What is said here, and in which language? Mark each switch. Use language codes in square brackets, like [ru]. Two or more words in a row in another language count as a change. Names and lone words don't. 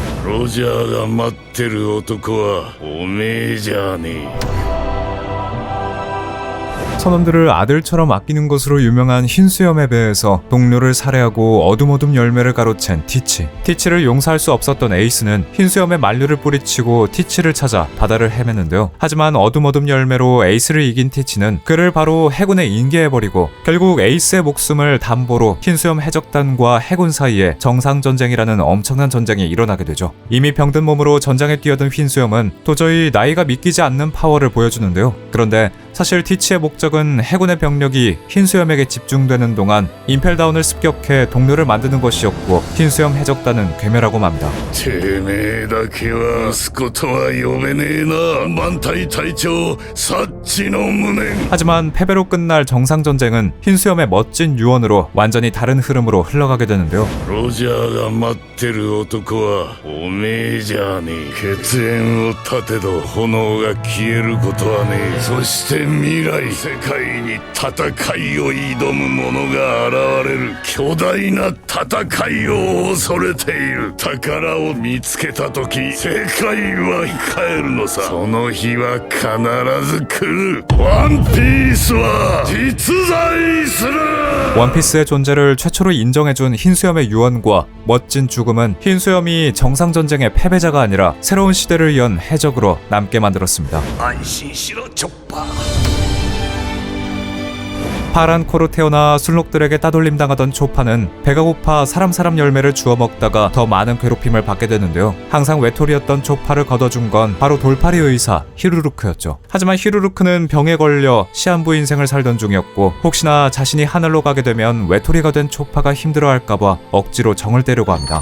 [ja] ロジャーが待ってる男はおめえじゃねえ [ko] 선원들을 아들처럼 아끼는 것으로 유명한 흰수염의 배에서 동료를 살해하고 어둠어둠 열매를 가로챈 티치. 티치를 용서할 수 없었던 에이스는 흰수염의 만류를 뿌리치고 티치를 찾아 바다를 헤매는데요. 하지만 어둠어둠 열매로 에이스를 이긴 티치는 그를 바로 해군에 인계해버리고 결국 에이스의 목숨을 담보로 흰수염 해적단과 해군 사이에 정상전쟁이라는 엄청난 전쟁이 일어나게 되죠. 이미 병든 몸으로 전장에 뛰어든 흰수염은 도저히 나이가 믿기지 않는 파워를 보여주는데요. 그런데 사실 티치의 목적은 해군의 병력이 흰수염에게 집중되는 동안 임펠다운을 습격해 동료를 만드는 것이었고 흰수염 해적단은 괴멸하고 맙니다. [ja] てめえだけは息子とは呼べねえな満隊隊長サッチの無念 [ko] 하지만 패배로 끝날 정상전쟁은 흰수염의 멋진 유언으로 완전히 다른 흐름으로 흘러가게 되는데요. [ja] ロジャーが待ってる男はおめえじゃねえ血縁を立てど炎が消えることはねえそして未来世界に戦いを挑む者が現れる巨大な戦いを恐れている宝を見つけた時世界は帰るのさその日は必ず来るワンピースは実在する [ko] 원피스의 존재를 최초로 인정해준 흰수염의 유언과 멋진 죽음은 흰수염이 정상전쟁의 패배자가 아니라 새로운 시대를 연 해적으로 남게 만들었습니다. [ja] 安心しろチョッパー [ko] 파란 코로 태어나 순록들에게 따돌림 당하던 초파는 배가 고파 사람 열매를 주워 먹다가 더 많은 괴롭힘을 받게 되는데요. 항상 외톨이였던 초파를 걷어준 건 바로 돌팔이 의사 히루루크였죠. 하지만 히루루크는 병에 걸려 시한부 인생을 살던 중이었고 혹시나 자신이 하늘로 가게 되면 외톨이가 된 초파가 힘들어할까봐 억지로 정을 떼려고 합니다.